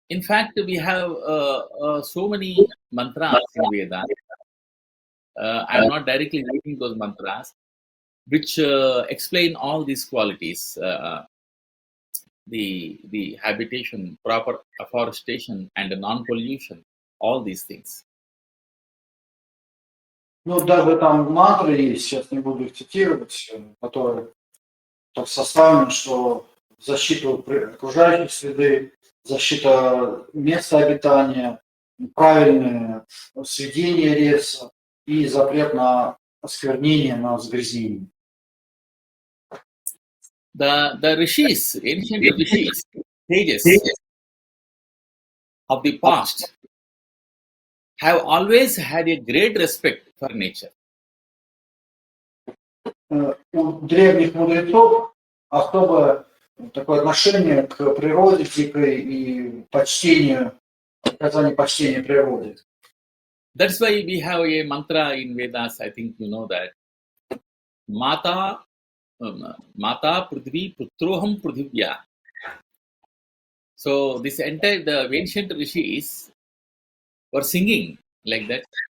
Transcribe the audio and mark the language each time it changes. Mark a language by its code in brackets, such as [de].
[en] In fact, we have so many mantras in Vedas. I'm not directly reading those mantras, which explain all these qualities. The habitation, proper afforestation, and non-pollution, all these things. [ru] Ну, даже там мантры есть, сейчас не буду их цитировать, которые так составлены, что защита окружающей среды, защита места обитания, правильное сведение леса и запрет на осквернение, на загрязнение. [en] The rishis, ancient rishis, sages of the past have always had a great respect for nature. [ru] У древних мудрецов особое такое отношение к природе дикой и оказание почтения природе. [en] That's why we have a mantra in Vedas, I think you know that. [sa] Mata Prithvi Putroham Prithivya. [en] So the ancient rishis were singing like that.